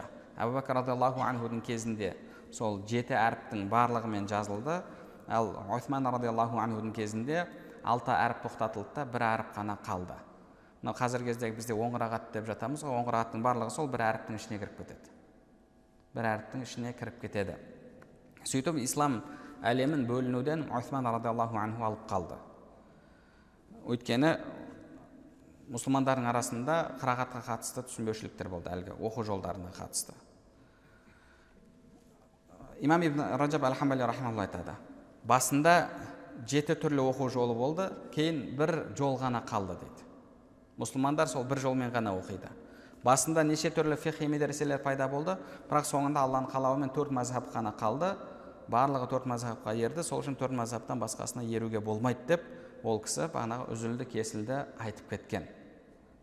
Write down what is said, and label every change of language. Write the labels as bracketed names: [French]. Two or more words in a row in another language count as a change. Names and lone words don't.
[Kazakh] Әбу Бәкір [Arabic] رضي الله عنه [Kazakh] кезінде сол 7 әріптің барлығымен жазылды, ал Усман [Arabic] رضي الله عنه [Kazakh] кезінде 6 әріп тоқтатылды да, бір әріп қана қалды. Мынау қазіргі кезде бізде оңғырағат деп жатамыз, оңғырағаттың барлығы сол бір әріптің ішіне кіріп кетеді. Бір әріптің ішіне кіріп кетеді. Сөйтіп, ислам әлемін бөлінуден Усман [Arabic] رضي الله عنه [Kazakh] алып қалды. Өйткені мұсылмандардың арасында қырағатқа қатысты түсінбеушіліктер болды, әлгі оқу жолдарына қатысты. Имам Ибн Раджаб аль-Хамбали рахимахуллах айтады. Басында 7 түрлі оқу жолы болды, кейін бір жол ғана қалды дейді. Мұсылмандар сол бір жолмен ғана оқиды. Басында неше түрлі фиқи медреселер пайда болды, бірақ соңында Алланың қалауымен 4 мазхаб қана қалды. Барлығы 4 мазхабқа ерді, сол үшін 4 мазхабтан басқасына еруге болмайды деп, ол кісі бағанағы үзілді кесілді айтып кеткен.